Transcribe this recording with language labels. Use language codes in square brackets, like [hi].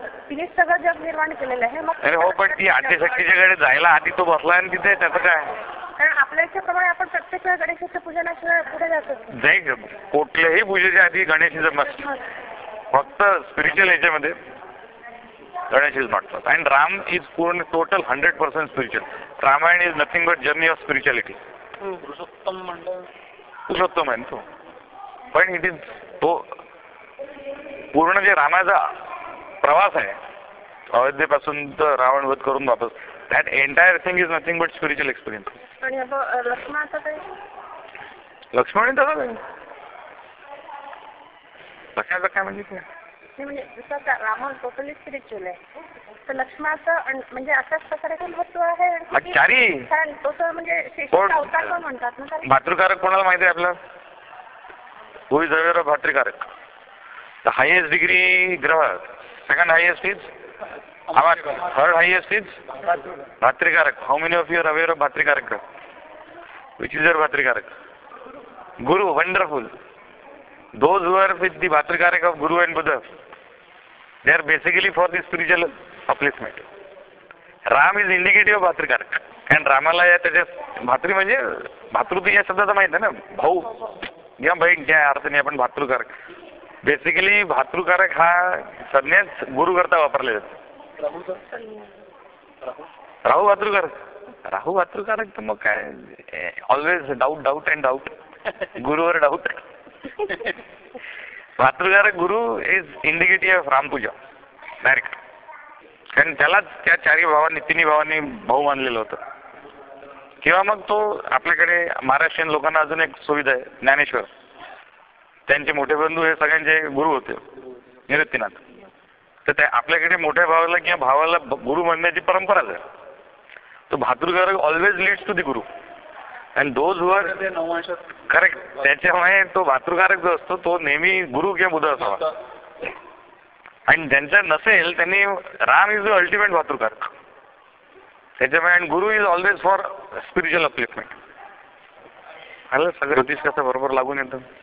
[mr] तिने सगळं जग निर्माण केलेलं आहे. मग अरे हो, पण ती आद्यशक्तीच्याकडे जायला आधी तो बसला आणि तिथे त्याचं काय. कारण आपल्या इच्छेप्रमाणे आपण प्रत्येक गणेशाच्या पूजनाशिवाय पुढे जातो नाही. कुठल्याही पूजेच्या आधी गणेशाचं मस्त. फक्त स्पिरिच्युअल याच्यामध्ये [en] Ganesh is not first. And Ram is पूर्ण total 100% spiritual. Ramayana is nothing but journey of spirituality. [mr] Purushottam आहे तो, पण [en] it is [mr] तो पूर्ण जे रामाचा प्रवास आहे अयोध्येपासून तर रावण वध करून वापस, [en] That entire thing is nothing but spiritual experience. [mr] आणि लक्ष्मणाचं काय? लक्ष्मण तसं काय, लक्ष्मणाचं काय म्हणजे काय? म्हणजे जसं रावण टोटली स्पिरिच्युअल आहे, तर लक्ष्मणाचं म्हणजे अशाच प्रकारे काही महत्व आहे. चारी कारण तो तर म्हणजे शेषाचा अवतार पण म्हणतात ना. भातृकारक कोणाला माहिती आहे आपलं? [en] Who is aware of भातृकारक? The highest degree ग्रह, second highest is, third highest is भातृकारक. How many of you are aware of भातृकारक ग्रह? Which is your भातृकारक? Guru. Wonderful. Those who are with the Bhatrikarak of Guru and Buddha, they are basically for the spiritual upliftment. Ram is indicative of Bhatrikarak. And [mr] रामाला या त्याच्या भातृ म्हणजे भातृत्व या शब्दाचा माहित आहे ना, भाऊ किंवा बहीण ज्या अर्थाने आपण भातृकारक. बेसिकली भातृकारक हा संज्ञाच गुरु करता वापरले जाते. राहू भातृकारक. राहू भातृकारक तर मग काय, [en] always doubt doubt and doubt, [mr] गुरुवर doubt. [en] भातृकारक Guru is indicative of रामपूजा direct. [mr] कारण त्यालाच त्या चारी भावांनी तिन्ही भावांनी भाऊ मानलेलं होतं. किंवा मग तो आपल्याकडे महाराष्ट्रीयन लोकांना अजून एक सुविधा आहे, ज्ञानेश्वर. त्यांचे मोठे बंधू हे सगळ्यांचे गुरु होते, निवृत्तीनाथ. तर त्या आपल्याकडे मोठ्या भावाला किंवा भावाला गुरु म्हणण्याची परंपराच आहे. [en] तो भातृकारक always leads to the guru. And those who are correct, [mr] त्याच्यामुळे तो भातृकारक जो असतो तो नेहमी गुरु किंवा बुद्ध असावा. आणि ज्यांच्या नसेल त्यांनी, [en] Ram is the ultimate भातृकारक [mr] त्याच्यामुळे. [en] And guru is always for spiritual upliftment. [mr] आलं सगळं ज्योतिष कसं बरोबर लागून येतं.